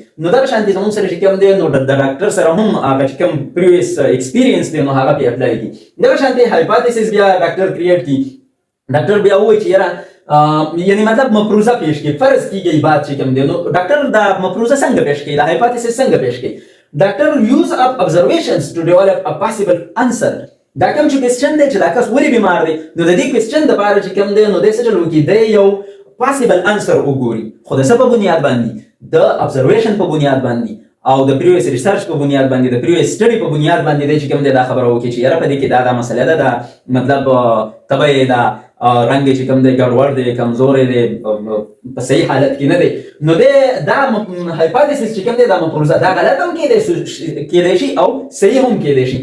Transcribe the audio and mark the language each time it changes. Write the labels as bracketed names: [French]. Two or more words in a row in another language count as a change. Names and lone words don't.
[Pashto] نو دغه شانتې زموږ سره چې کوم دی نو د ډاکټر سره هم هغه چې کوم [English] previous experience [Pashto] دی نو هغه پې اپلای کړي. دغه شانتې هایپوتیسس بیا ډاکټر کریټ کړي، ډاکټر بیا ووایي چې یاره یعنی مطلب مفروضه پیش کړي، فرض کېږي بات چې کوم دی نو ډاکټر دا مفروضه څنګه پیش کړي، دا هایپوتیسس څنګه پیش کړي؟ [English] doctor uses up observations to develop a possible answer. [Pashto] دا کوم چې کوېسچن دی چې دا کس ولې بیمار دی، نو د دې کوېسچن دپاره چې کوم دی نو دی څه چل وکړي؟ دی یو [English] possible answer [Pashto] وګوري، خو د څه په بنیاد باندې؟ د ابزرویشن په بنیاد باندې او د [English] previous research [Pashto] په بنیاد باندې، د [English] previous study [Pashto] په بنیاد باندې دی چې کوم دی دا خبره وکړي چې یاره په دې کې دا مسله ده، دا مطلب تبه یې ده، رنګ یې چې کوم دی ګډوډ دی، کمزوری دی، په صحیح حالت کې نه دی، نو دی دا هایپوتیسس چې کوم دی دا مفروضه دا غلط هم کېدی شي او صحیح هم کېدی شي.